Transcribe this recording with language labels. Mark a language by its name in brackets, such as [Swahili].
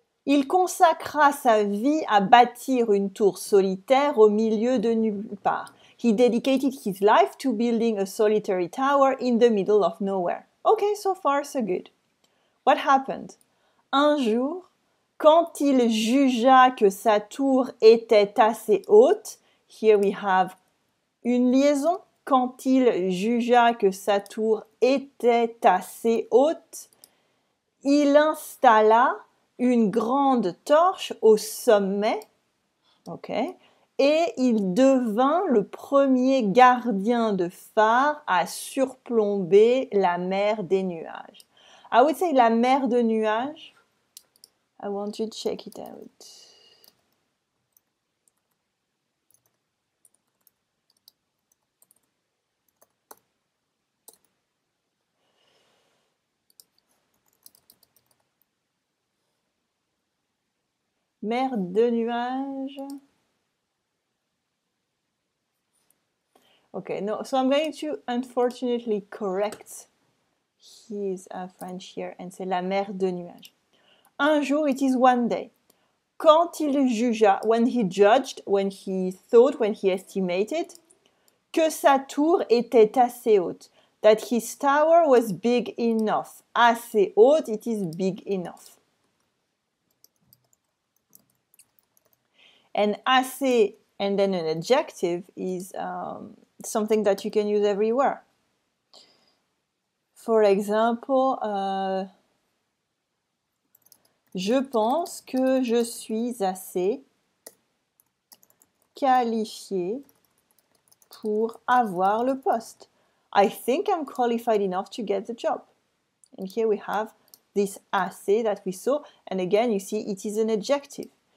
[French] Il consacra sa vie à bâtir une tour solitaire au milieu de nulle part. [English] He dedicated his life to building a solitary tower in the middle of nowhere. Okay, so far so good. What happened? [French] Un jour, quand il jugea que sa tour était assez haute, [English] here we have [French] une liaison. Quand il jugea que sa tour était assez haute, il installa une grande torche au sommet, okay, et il devint le premier gardien de phare à surplomber la mer des nuages. [English] I would say [French] la mer de nuages. [English] I want you to check it out. [French] Mer de nuages. [English] Okay, no, so I'm going to unfortunately correct his French here and say [French] la mer de nuages. Un jour, [English] it is one day. [French] Quand il jugea, [English] when he judged, when he thought, when he estimated, [French] que sa tour était assez haute, [English] that his tower was big enough. Assez haute, it is big enough. And assez and then an adjective is something that you can use everywhere. For example, [French] je pense que je suis assez qualifié pour avoir le poste. [English] I think I'm qualified enough to get the job. And here we have this assez that we saw. And again, you see it is an adjective.